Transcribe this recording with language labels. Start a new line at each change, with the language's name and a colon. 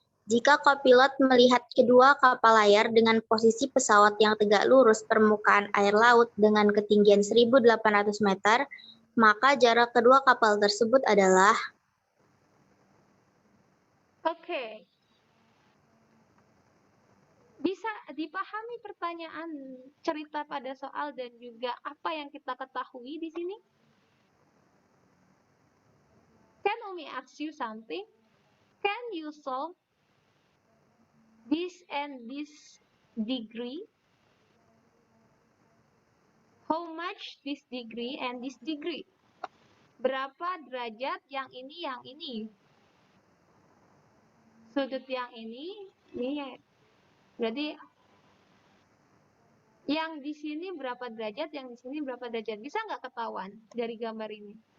Indonesian: Jika kopilot melihat kedua kapal layar dengan posisi pesawat yang tegak lurus permukaan air laut dengan ketinggian 1.800 meter, maka jarak kedua kapal tersebut adalah Oke. Bisa dipahami pertanyaan cerita pada soal dan juga apa yang kita ketahui di sini?
English: Can Umi ask you something? Can you solve this and this degree? How much this degree and this degree?
Indonesian: Berapa derajat yang ini? Sudut yang ini berarti yang di sini berapa derajat, yang di sini berapa derajat? Bisa nggak ketahuan dari gambar ini?